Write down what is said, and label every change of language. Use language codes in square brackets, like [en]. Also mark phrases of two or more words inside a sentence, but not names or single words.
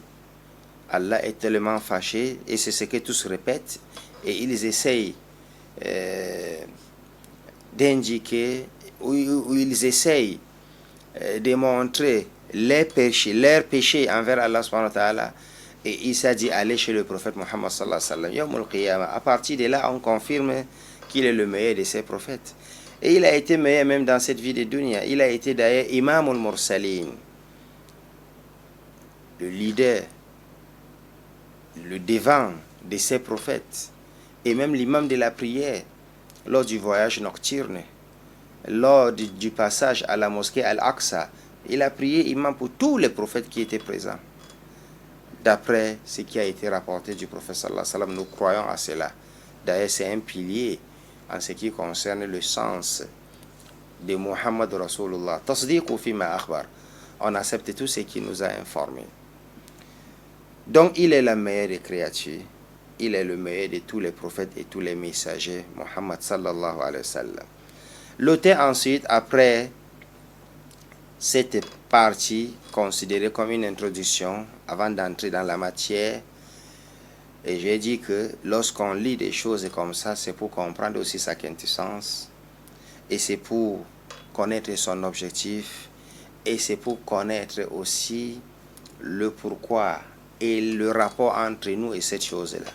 [fr] Allah est tellement fâché et c'est ce que tous répètent et ils essayent d'indiquer ou ils essayent de montrer leurs péchés envers Allah [ar] سبحانه وتعالى. [fr] Et Isa dit allez chez le prophète Muhammad [ar] صلى الله عليه وسلم يوم القيامة. [fr] À partir de là on confirme qu'il est le meilleur de ses prophètes et il a été meilleur même dans cette vie de dunya. Il a été d'ailleurs [ar] إمام المرسلين, [fr] le leader, le devant de ses prophètes et même l'imam de la prière lors du voyage nocturne, lors du passage à la mosquée Al-Aqsa. Il a prié imam pour tous les prophètes qui étaient présents. D'après ce qui a été rapporté du prophète [ar] صلى الله عليه وسلم, [fr] nous croyons à cela. D'ailleurs, c'est un pilier en ce qui concerne le sens de [ar] محمد رسول الله. تصديق فيما أخبر. [fr] On accepte tout ce qui nous a informés. Donc, il est la meilleure des créatures. Il est le meilleur de tous les prophètes et tous les messagers, Muhammad [ar] صلى الله عليه وسلم. [fr] L'auteur ensuite, après cette partie considérée comme une introduction, avant d'entrer dans la matière, et j'ai dit que lorsqu'on lit des choses comme ça, c'est pour comprendre aussi sa quintessence, et c'est pour connaître son objectif, et c'est pour connaître aussi le pourquoi et le rapport entre nous et cette chose-là.